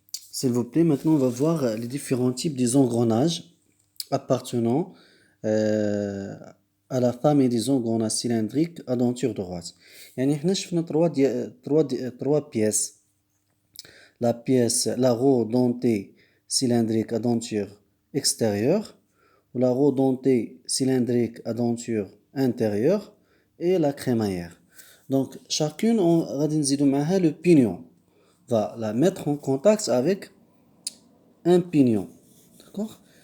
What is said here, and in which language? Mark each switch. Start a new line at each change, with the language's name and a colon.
French: S'il vous plaît, maintenant on va voir les différents types des engrenages appartenant euh, à la famille des engrenages cylindriques à denture droite.
Arabic: يعني احنا شفنا
French: trois pièces. La roue dentée cylindrique à denture extérieure, la roue dentée cylindrique à denture intérieure et la crémaillère. Donc chacune on va
Arabic: نزيدو
French: le pignon. Va la mettre en contact avec un pignon. D'accord?